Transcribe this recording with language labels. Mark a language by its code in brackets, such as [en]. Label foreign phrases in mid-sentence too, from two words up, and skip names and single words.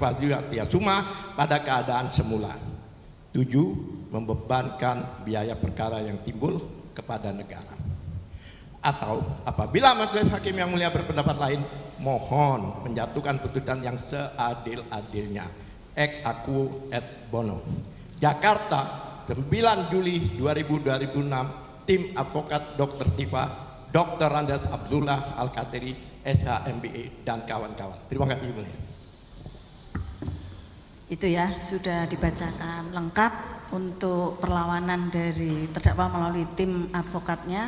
[id] Fauzia Tiasuma pada keadaan semula. 7. Membebankan biaya perkara yang timbul kepada negara. Atau apabila majelis hakim yang mulia berpendapat lain, mohon menjatuhkan putusan yang seadil-adilnya. [la] Ex aequo et bono. [id] Jakarta, 9 Juli 2006, tim advokat Dr. Tifa, Dr. Randas Abdullah Al-Katiri, SHMBE dan kawan-kawan. Terima kasih. Itu ya, sudah dibacakan lengkap untuk perlawanan dari terdakwa melalui tim advokatnya.